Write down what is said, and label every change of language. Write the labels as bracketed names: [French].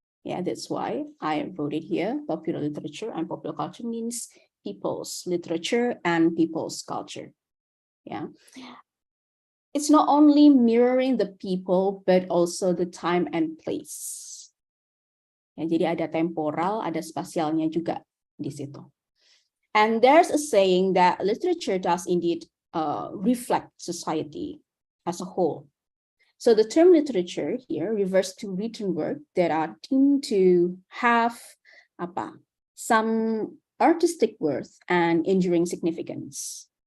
[English] Yeah, that's why I wrote it here. Popular literature and popular culture means people's literature and people's culture. Yeah. It's not only mirroring the people, but also the time and place. [Indonesian] Ya, jadi ada temporal, ada spasialnya juga di situ. [English] And there's a saying that literature does indeed reflect society as a whole. So the term literature here refers to written work that are deemed to have some artistic worth and enduring significance.